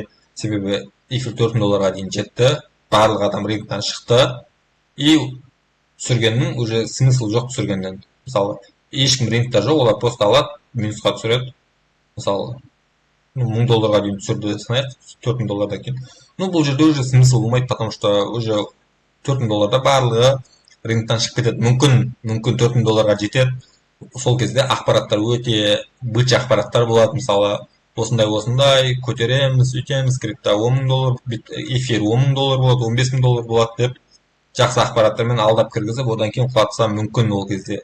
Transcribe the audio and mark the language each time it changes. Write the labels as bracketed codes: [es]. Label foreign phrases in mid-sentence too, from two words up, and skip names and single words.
[kk] Себебі эфир $4000 дейін жетті, барлық адам рыноктан шықты, и түсіргеннің [ru] уже смысл [kk] жоқ түсіргеннен. Мысалы, ешкім рынокта жоқ, олар просто алады, минусқа түсіреді. Мысалы, $1000 дейін түсірді санайық, $4000 кейін. Бұл жерде [ru] уже смысл [kk] болмайды, [ru] потому что уже [kk] $4000 барлығы рыноктан шығып кетеді. Мүмкін $4000 жетеді. Сол кезде ақпараттар өте быч ақпараттар болады. Мысалы, осындай көтереміз, өйтеміз, крипто $10,000, эфир $10,000 болады, $15,000 болады деп жақсы ақпараттармен алдап кіргізіп, одан кейін құлатса мүмкін ол кезде.